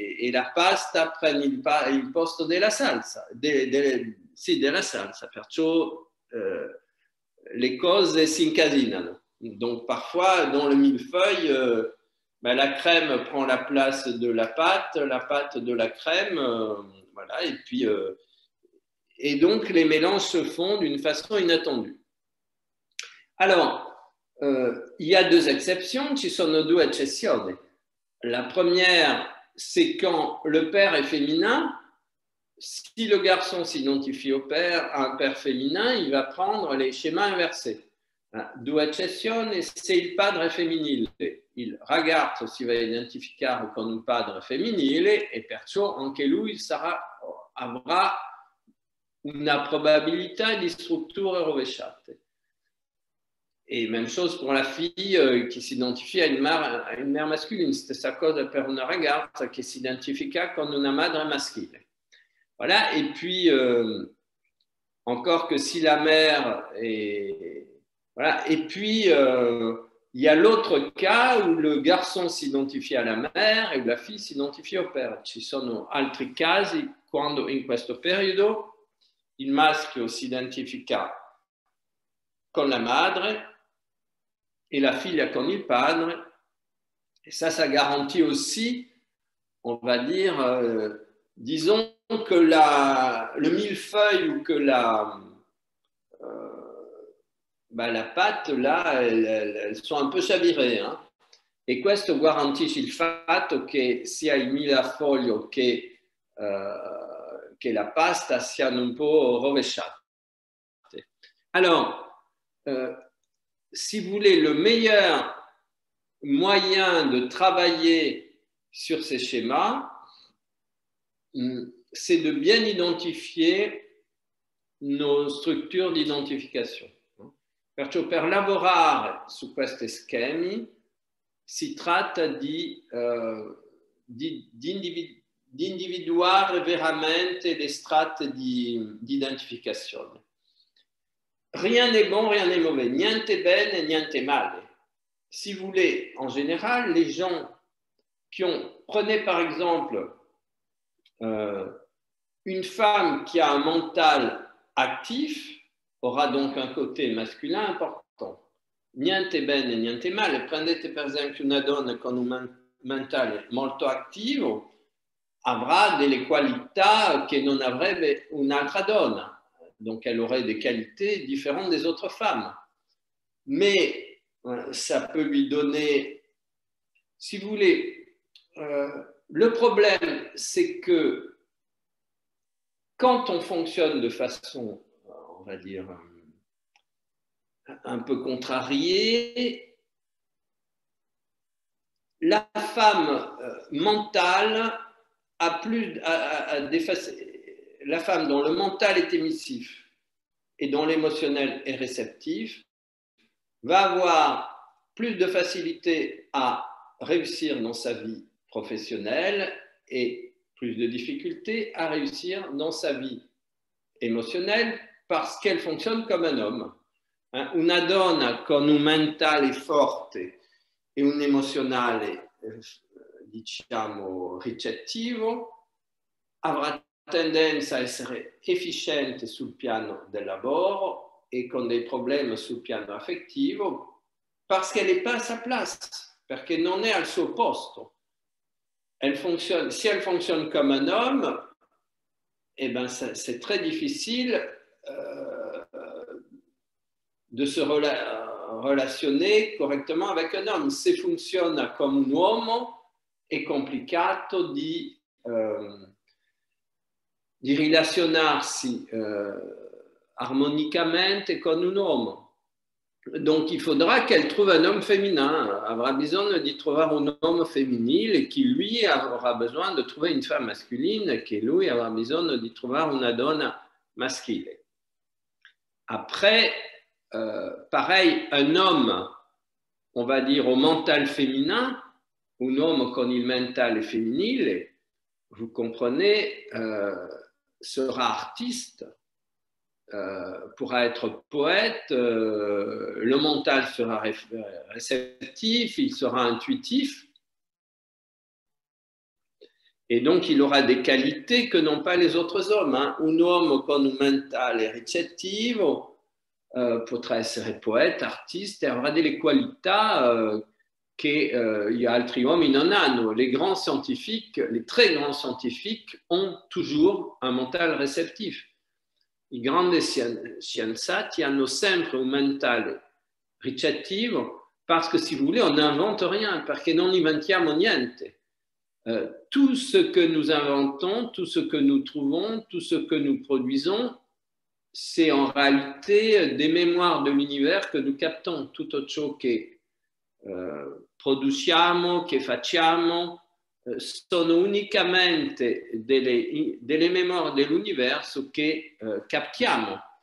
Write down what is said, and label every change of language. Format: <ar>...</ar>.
<it>la pasta prende il posto della salsa, sì, della salsa, perciò les cose si incasinano.</it> <fr>Donc parfois dans le millefeuille, la crème prend la place de la pâte de la crème, voilà, et puis et donc les mélanges se font d'une façon inattendue. Alors, il y a 2 exceptions,</fr> <it>ci sono 2 eccezioni.</it> <fr>La première, c'est quand le père est féminin. Si le garçon s'identifie au père, à un père féminin, il va prendre les schémas inversés.</fr> <it>2 eccezioni, se il padre è femminile, il ragazzo si va identificare con un padre femminile e perciò anche lui avrà una probabilità di strutture rovesciate.</it> <fr>Et même chose pour la fille qui s'identifie à une mère masculine.</fr> <it>Stessa cosa per una ragazza che si identifica con una madre maschile.</it> <fr>Voilà, et puis encore que si la mère est... Voilà, et puis il y a l'autre cas où le garçon s'identifie à la mère et où la fille s'identifie au père.</fr> <it>Ci sono altri casi quando in questo periodo il maschio si identifica con la madre</it> <fr>et la fille</fr> <it>con il padre.</it> <fr>Et ça garantit aussi, on va dire, disons que le millefeuille ou que la pâte, là, elles sont un peu chavirées. Hein?</fr> <it>E questo garantisce il fatto che sia il millefeuille che la pasta siano un po' rovesciate.</it> <fr>Alors, si vous voulez, le meilleur moyen de travailler sur ces schémas, c'est de bien identifier nos strutture d'identification.</fr> <it>Perciò per lavorare su questi schemi si tratta di di individuare veramente le strate di identificazione.</it> <fr>Rien n'est bon, rien n'est mauvais,</fr> <it>niente bene, niente male.</it> <fr>Si vous voulez, en général, les gens qui ont, prenez par exemple une femme qui a un mental actif, aura donc un côté masculin important.</fr> <it>Niente bene, niente male. Prendete per esempio una donna con un mentale molto attivo, avrà delle qualità che non avrebbe un'altra donna.</it> <fr>Donc elle aurait des qualités différentes des autres femmes. Mais ça peut lui donner, si vous voulez, le problème c'est que quand on fonctionne de façon, on va dire, un peu contrariée, la femme mentale a plus, la femme dont le mental est émissif et dont l'émotionnel est réceptif va avoir plus de facilité à réussir dans sa vie professionnelle et plus de difficulté à réussir dans sa vie émotionnelle parce qu'elle fonctionne comme un homme.</fr> <it>Una donna con un mentale forte e un emozionale, diciamo, ricettivo, avrà tendenza a essere efficiente sul piano del lavoro e con dei problemi sul piano affettivo</it> <fr>parce qu'elle n'est pas à sa place,</fr> <it>perché non è al suo posto.</it> <fr>Elle fonctionne, si elle fonctionne comme un homme, eh ben c'est très difficile de se relationner correctement avec un homme.</fr> <it>Se funziona come un uomo è complicato di relazionarsi harmonicamente con un uomo.</it> <fr>Donc il faudra qu'elle trouve un homme féminin,</fr> <it>avrà bisogno di trovare un uomo femminile</it> <fr>qui lui aura besoin de trouver une femme masculine,</fr> <it>che lui avrà bisogno di trovare una donna maschile.</it> <fr>Après, pareil, un homme, on va dire au mental féminin, un homme</fr> <it>con il mentale femminile,</it> <fr>vous comprenez, sera artiste, pourra être poète, le mental sera réceptif, il sera intuitif, et donc il aura des qualités que n'ont pas les autres hommes.</fr> <it>Un uomo con un mentale ricettivo potrà essere</it> <fr>poète, artiste,</fr> <it>e avrà delle qualità che gli altri uomini non hanno.</it> <fr>Les grands scientifiques, les très grands scientifiques ont toujours un mental réceptif.</fr> <it>I grandi scienziati hanno sempre un mentale ricettivo</it> <fr>parce que, si vous voulez, on n'invente rien,</fr> <it>perché non inventiamo niente.</it> <fr>Tout ce que nous inventons, tout ce que nous trouvons, tout ce que nous produisons, c'est en réalité des mémoires de l'univers que nous captons.</fr> <it>Tutto ciò che produciamo, che facciamo, sono unicamente delle</it> <fr>mémoires de l'univers</fr> <it>che captiamo.</it>